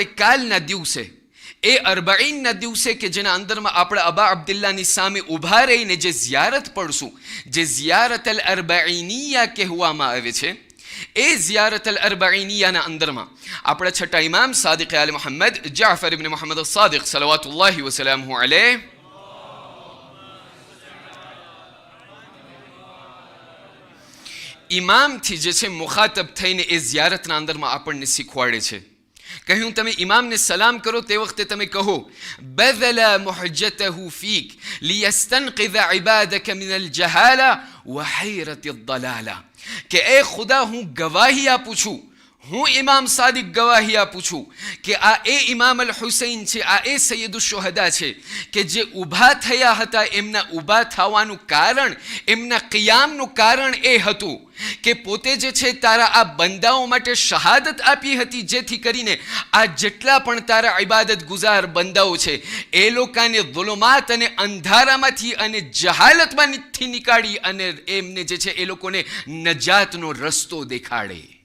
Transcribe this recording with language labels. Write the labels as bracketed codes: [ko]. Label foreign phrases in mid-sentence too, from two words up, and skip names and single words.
[gu] કાલના દિવસે એ અરબાઈનના દિવસે કે જેના અંદરમાં આપણા અબા અબ્દુલ્લાની સામે ઊભા રહીને જે ઝિયારત પડશું, જે ઝિયારત અલ અરબાઈનિયા કહેવામાં આવે છે, એ ઝિયારત અલ અરબાઈનિયાના અંદરમાં આપણા છઠ્ઠા ઇમામ સાદિક આલ મુહમ્મદ જાફર ઇબ્ન મુહમ્મદ સાદિક [ar] صلوات الله وسلامه عليه [gu] ઇમામથી જે છે મુખાતબ થઈને એ ઝિયારતના અંદરમાં આપણને શીખવાડે છે. કહ્યું તમે ઇમામને સલામ કરો તે વખતે તમે કહો [ar] બذل محجته فيك ليستنقذ عبادك من الجهالة وحيرة الضلالة [gu] કે એ ખુદા હું ગવાહી આપું છું, હું ઇમામ સાદિક ગવાહી આપું છું કે આ એ ઇમામ અલ હુસૈન છે, આ એ સૈયદુ શુહદા છે કે જે ઊભા થયા હતા. એમના ઊભા થવાનું કારણ, એમના કિયામનું કારણ એ હતું કે પોતે જે છે તારા આ બંદાઓ માટે શહાદત આપી હતી જેથી કરીને આ જેટલા પણ તારા ઇબાદત ગુજાર બંદાઓ છે એ લોકોને ઝુલુમાત અને અંધારામાંથી અને જહાલતમાંથી નીકાળી અને એમને જે છે એ લોકોને નજાતનો રસ્તો દેખાડે.